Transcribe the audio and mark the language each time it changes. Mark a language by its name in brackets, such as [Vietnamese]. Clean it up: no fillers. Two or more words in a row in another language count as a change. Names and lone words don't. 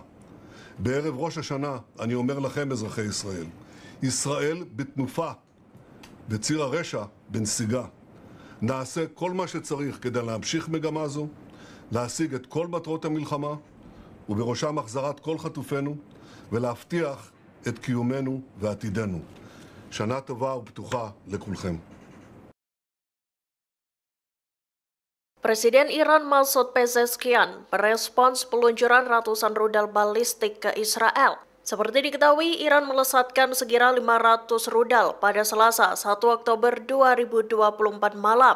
[Hebrew] בערב ראש השנה אני אומר לכם, אזרחי ישראל, ישראל בתנופה, וציר הרשע בנסיגה. נעשה כל מה שצריך כדי להמשיך מגמה זו, להשיג את כל מטרות המלחמה, ובראשם החזרת כל חטופינו, ולהבטיח את קיומנו ועתידנו. שנה טובה ופתוחה לכולכם. [Indonesian] Presiden Iran Masoud Pezeshkian merespons peluncuran ratusan rudal balistik ke Israel. Seperti diketahui, Iran melesatkan sekira 500 rudal pada Selasa 1 Oktober 2024 malam.